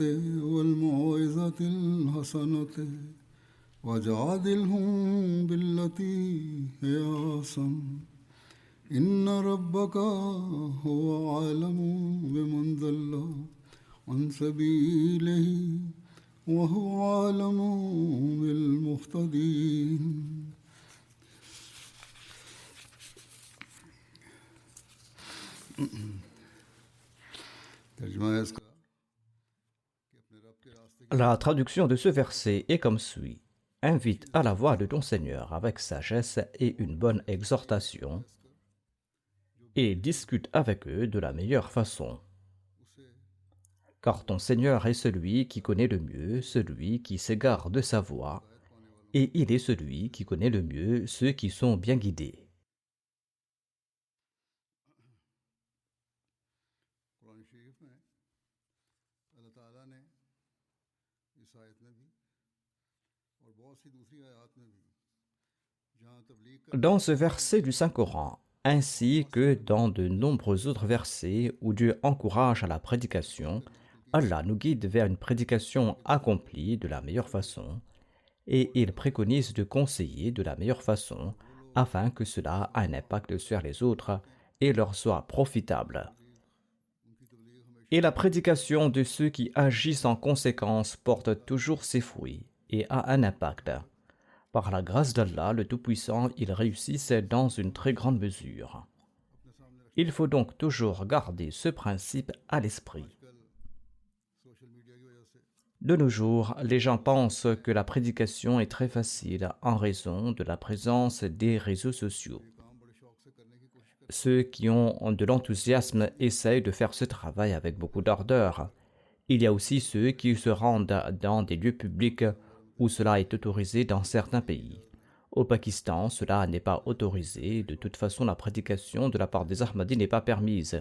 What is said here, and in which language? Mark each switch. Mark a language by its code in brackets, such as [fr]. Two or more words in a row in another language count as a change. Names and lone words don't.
[ar] والموعظة الحسنة وجادلهم بالتي هي أحسن إن ربك هو أعلم بمن ضل عن سبيله وهو أعلم بالمهتدين. [ur] ترجمہ ہے اس کا. [fr] La traduction de ce verset est comme suit. Invite à la voie de ton Seigneur avec sagesse et une bonne exhortation, et discute avec eux de la meilleure façon. Car ton Seigneur est celui qui connaît le mieux celui qui s'égare de sa voie, et il est celui qui connaît le mieux ceux qui sont bien guidés. [ur] قرآن شریف میں اللہ تعالیٰ نے اس آیت میں بھی اور بہت سی دوسری آیات میں بھی جہاں تبلیغ کا [fr] Dans ce verset du Saint-Coran, ainsi que dans de nombreux autres versets où Dieu encourage à la prédication, Allah nous guide vers une prédication accomplie de la meilleure façon, et il préconise de conseiller de la meilleure façon afin que cela ait un impact sur les autres et leur soit profitable. Et la prédication de ceux qui agissent en conséquence porte toujours ses fruits et a un impact. Par la grâce d'Allah, le Tout-Puissant, ils réussissent dans une très grande mesure. Il faut donc toujours garder ce principe à l'esprit. [en] social media [ur] کی وجہ سے [fr] De nos jours, les gens pensent que la prédication est très facile en raison de la présence des réseaux sociaux. [ur] کام بڑے شوق سے کرنے کی کوشش کرتے [fr] Ceux qui ont de l'enthousiasme essayent de faire ce travail avec beaucoup d'ardeur. Il y a aussi ceux qui se rendent dans des lieux publics où cela est autorisé dans certains pays. Au Pakistan, cela n'est pas autorisé. De toute façon, la prédication de la part des Ahmadis n'est pas permise.